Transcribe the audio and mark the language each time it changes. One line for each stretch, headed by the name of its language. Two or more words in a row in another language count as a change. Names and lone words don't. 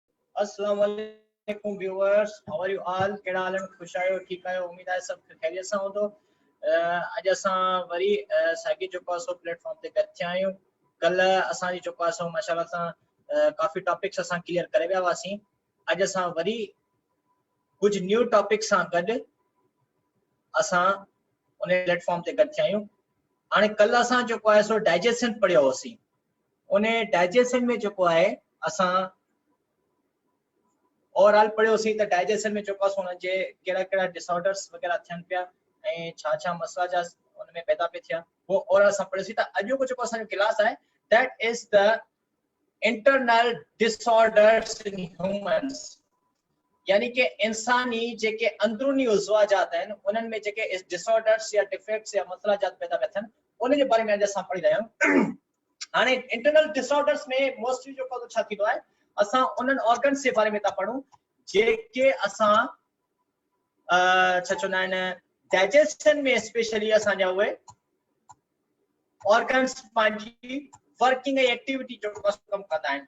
Arabic: السلام علیکم
English: viewers, how are you all?
Sindhi: केड़ा हाल? खुश आयो? ठीक आयो? उम्मीद है सब खैरियत सां हूंदो। अज असां वरी साॻी जेको आहे प्लेटफॉर्म ते गॾु थिया आहियूं। कल असांजी जेको आहे माशाल्लाह सां काफ़ी टॉपिक्स असां क्लियर करे विया हुआसीं। अज असां वरी कुछ
English: new topic
Sindhi: सां गॾु असां उन प्लेटफॉर्म ते गॾु थिया आहियूं। हाणे कल असां जेको आहे डाइजेशन पढ़ियो होसीं। उन डाइजेशन में जेको आहे असां ओवरऑल पढ़ियोसीं त डाइजेशन में जेको आहे जे कहिड़ा डिसऑर्डर्स वग़ैरह थियनि पिया ऐं छा मसला जा उन में पैदा पे थिया, वो ओवरऑल असां पढ़ियोसीं। त अॼु को जेको असांजो क्लास आहे
English: that is the internal disorders in humans,
Sindhi: यानी कि इंसानी जेके अंदरूनी उज़वाजात आहिनि उन्हनि में जेके डिसऑर्डर्स या डिफेक्ट्स या मसला जात पैदा पिया थियनि उन जे बारे में अॼु असां पढ़ी रहिया आहियूं। हाणे
English: internal disorders
Sindhi: में मोस्टली जेको छा थींदो आहे, असां उन्हनि ऑर्गन्स जे बारे में था पढ़ूं जेके असां छा चवंदा आहिनि डाइजेशन में स्पेशली असांजा उहे ऑर्गन्स पंहिंजी वर्किंग ऐं एक्टिविटी जो कमु कंदा आहिनि।